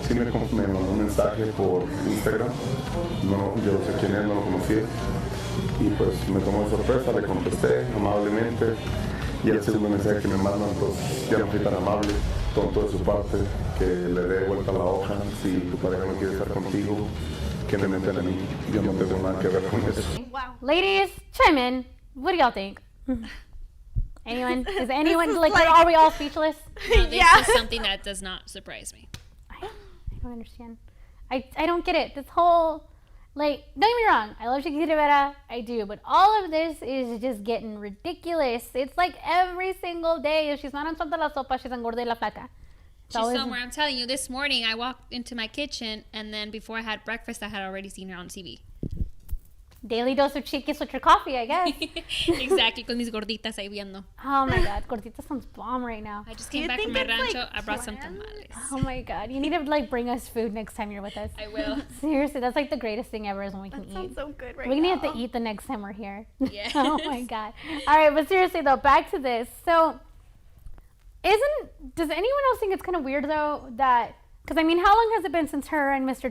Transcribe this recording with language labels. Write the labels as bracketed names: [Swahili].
[Spanish] Sí, me mandó un mensaje por Instagram, yo no sé quién es, no lo conocía, y pues me tomó de sorpresa, le contesté amablemente, y el segundo mensaje que me mandan, pues ya no fui tan amable, tonto de su parte, que le dé vuelta a la hoja, si tu pareja no quiere estar contigo, que me meten a mí, yo no tengo nada que ver con eso. [English] Wow. Ladies, chime in. What do y'all think? Anyone? Is anyone like, are we all speechless? No, this is something that does not surprise me. I don't understand. I don't get it. This whole, like, don't get me wrong, I love Chiquis Rivera, I do, but all of this is just getting ridiculous. It's like every single day, if she's not on Suelta la Sopa, she's on Gorda y la Flaca. She's somewhere. I'm telling you, this morning I walked into my kitchen, and then before I had breakfast, I had already seen her on TV. Daily dose of Chiquis with your coffee, I guess. Exactly, [Spanish] con mis gorditas ahí viendo. [English] Oh my God, gordita sounds bomb right now. I just came back from my rancho. Like I brought some tamales. Oh my God, you need to like bring us food next time you're with us. I will. Seriously, that's like the greatest thing ever is when we can eat. That sounds so good right We're gonna now. have to eat the next time we're here. Yes. Oh my God. All right, but seriously though, back to this. So, does anyone else think it's kind of weird though that, because I mean, how long has it been since her and Mr.